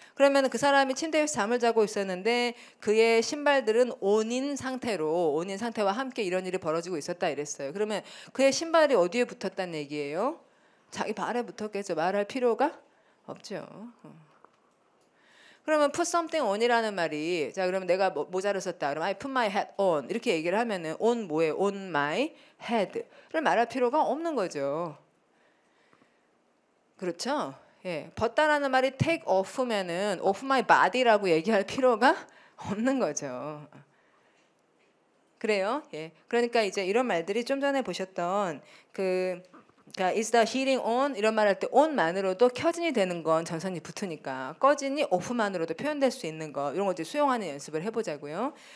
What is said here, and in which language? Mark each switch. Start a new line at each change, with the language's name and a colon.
Korean: 그러면 그 사람이 침대에서 잠을 자고 있었는데 그의 신발들은 온인 상태와 함께 이런 일이 벌어지고 있었다 이랬어요. 그러면 그의 신발이 어디에 붙었다는 얘기예요? 자기 발에 붙었겠죠. 말할 필요가 없죠. 그러면 put something on이라는 말이, 자 그러면 내가 모자를 썼다. 그럼
English: I put my hat on
Korean: 이렇게 얘기를 하면은 on 뭐예요? on my head를 말할 필요가 없는 거죠. 그렇죠? 예, 벗다라는 말이 take off면은 off my body라고 얘기할 필요가 없는 거죠. 그래요? 예. 그러니까 이제 이런 말들이 좀 전에 보셨던 그러니까
English: is the heating on
Korean: 이런 말 할 때 on만으로도 켜진이 되는 건 전선이 붙으니까 꺼진이 off만으로도 표현될 수 있는 거 이런 거 이제 수용하는 연습을 해보자고요.